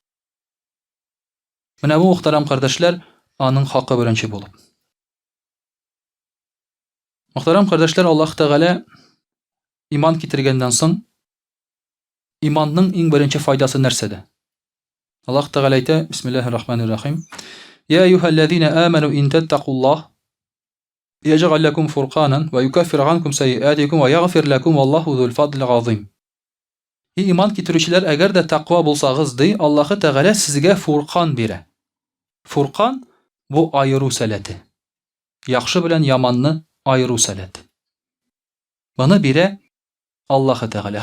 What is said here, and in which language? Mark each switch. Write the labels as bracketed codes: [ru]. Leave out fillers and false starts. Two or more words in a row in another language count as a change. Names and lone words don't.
[tt] Менә бу мөхтәрәм кардәшләр аның хакы беренче булып. Мөхтәрәм кардәшләр, Аллаһ Тәгалә иман китергәннән соң иманның иң беренче файдасы нәрсәдә? Аллаһ Тәгалә әйтә: [ar] بسم الله الرحمن الرحيم. يا أيها الذين آمنوا إن تتقوا الله يجعل لكم فرقانا ويكفر عنكم سيئاتكم ويغفر لكم والله ذو الفضل العظيم. [tt] Иман китерүчеләр, әгәр дә тақва булсагыз, ди, Аллаһы Тәгалә сезгә фуркан бирә. Фуркан бу айыру сәләте. Яхшы белән яманны айыру сәләте. Моны бирә Аллаһы Тәгалә.